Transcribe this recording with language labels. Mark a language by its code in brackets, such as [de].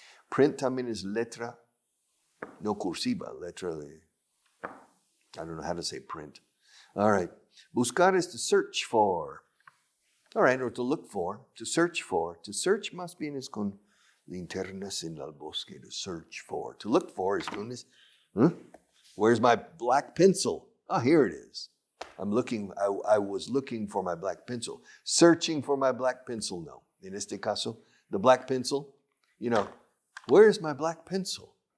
[es] Print también es letra no cursiva, letra de, [en] I don't know how to say print. All right. Buscar is to search for. All right, or to look for, to search for. To search [es] más bien es con linternas en el bosque, [en] to search for. To look for is con this, Where's my black pencil? Ah, here it is. I was looking for my black pencil. Searching for my black pencil, no. [es] En este caso, [en] the black pencil, where's my black pencil?